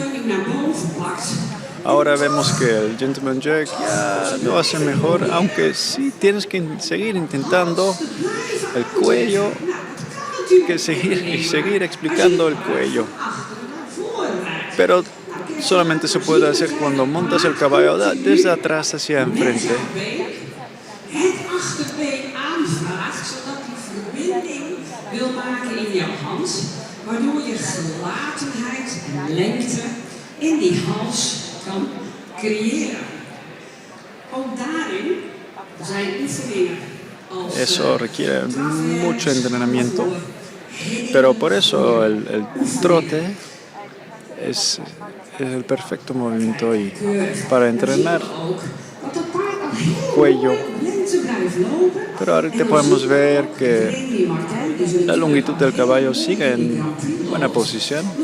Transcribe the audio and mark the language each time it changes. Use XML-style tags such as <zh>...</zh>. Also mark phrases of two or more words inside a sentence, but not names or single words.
<es>Ahora vemos que el gentleman jack ya lo hace mejor, aunque sí tienes que seguir intentando el cuello, que seguir explicando el cuello. Pero solamente se puede hacer cuando montas el caballo desde atrás hacia enfrente.</es> <nl>Waardoor je gelatenheid en lengte in die hals kan creëren. Ook daarin zijn oefeningen als</nl> <es>eso requiere mucho entrenamiento, pero por eso el trote es el perfecto movimiento y para entrenar cuello. Pero ahorita podemos ver que la longitud del caballo sigue en buena posición.</es>